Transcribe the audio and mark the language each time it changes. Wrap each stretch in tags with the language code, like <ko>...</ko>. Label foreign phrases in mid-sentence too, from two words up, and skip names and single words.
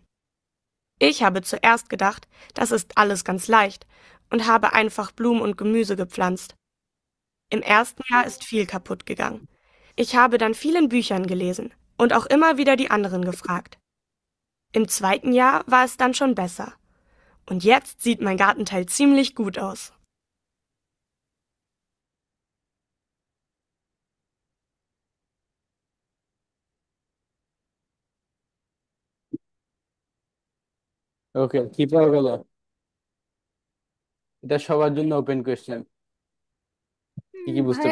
<de>Ich habe zuerst gedacht, das ist alles ganz leicht und habe einfach Blumen und Gemüse gepflanzt. Im ersten Jahr ist viel kaputt gegangen. Ich habe dann viel in Büchern gelesen und auch immer wieder die anderen gefragt. Im zweiten Jahr war es dann schon besser. Und jetzt sieht mein Gartenteil ziemlich gut aus.</de> <bn>ওকে, কি পাওয়া গেল? এটা সবার জন্য</bn> <en>open question.</en> <bn>কি কি বুঝতে</bn>